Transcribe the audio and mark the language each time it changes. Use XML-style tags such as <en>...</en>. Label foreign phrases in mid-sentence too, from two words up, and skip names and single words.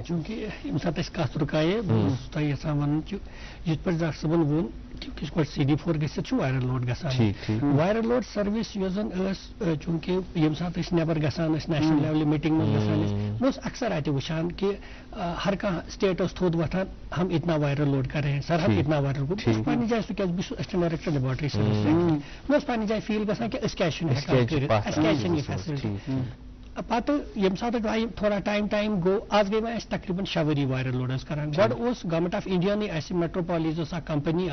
<ks>چوٗنٛکہِ ییٚمہِ ساتہٕ أسۍ کتھ رُکایے بہٕ اوسُس تۄہہِ یژھان ونُن کہِ یِتھ پٲٹھۍ ڈاکٹر صٲبن ووٚن کہِ یِتھ پٲٹھۍ CD4 گٔژھِتھ چھُ</ks> <en>viral load</en> <ks>گژھان</ks> <en>viral load service</en> <ks>یۄس زن ٲس چوٗنٛکہِ ییٚمہِ ساتہٕ أسۍ نٮ۪بر گژھان ٲسۍ نیشنل لیولہِ میٖٹنگ منٛز گژھان ٲسۍ بہٕ اوسُس اکثر اَتہِ وٕچھان کہِ ہر کانٛہہ سٹیٹ اوس تھوٚد وۄتھان</ks> <ur>ہم اتنا وایرل لوڈ کر رہے ہیں سر ہم اتنا وایرل</ur> <ks>بہٕ چھُس پننہِ جایہِ سُہ کیازِ بہٕ چھُس</ks> <en>assistant director laboratory service</en> <ks>مےٚ اوس پننہِ جایہِ فیٖل گژھان کہِ أسۍ کیازِ چھِنہٕ ہٮ۪کان کٔرِتھ اَسہِ کیازِ چھِنہٕ یہِ فیسلٹی پتہٕ ییٚمہِ ساتہٕ تھوڑا ٹایم گوٚو آز گٔے وۄنۍ اَسہِ تقریٖبن 6 ؤری</ks> <en>viral load</en> <ks>حظ کران گۄڈٕ اوس</ks> <en>government of</en> <ks>انڈیاہنٕے اَسہِ میٹروپالِز ٲس اکھ کمپنی</ks>